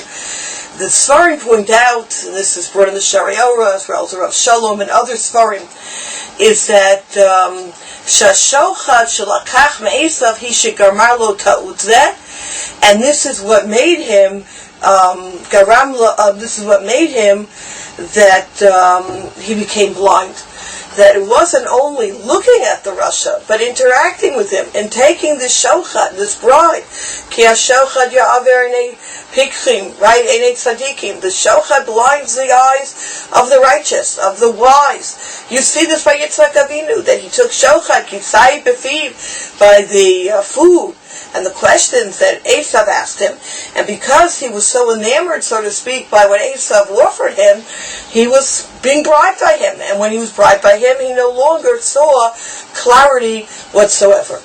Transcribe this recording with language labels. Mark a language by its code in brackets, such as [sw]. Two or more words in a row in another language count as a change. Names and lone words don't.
[en] The Sfarim point out, and this is brought in the Shariora, as well as the Rav Shalom and other Sfarim, is that [he] שהשוחד שלקח מעשו היא שגרם לו תעוד זה, [en] and this is what made him that he became blind. That it wasn't only looking at the Rasha, but interacting with him and taking this shochad, this bribe. [he] כי השוחד יעור עיני פקחים, [en] right? [he] עיני צדיקים. [en] The shochad blinds the eyes of the righteous, of the wise. You see this by Yitzchak Avinu, that he took shochad, [he] כי ציד בפיו, [en] by the food and the questions that Esav asked him. And because he was so enamored, so to speak, by what Esav offered him, he was being bribed by him. And when he was bribed by him, he no longer saw clarity whatsoever.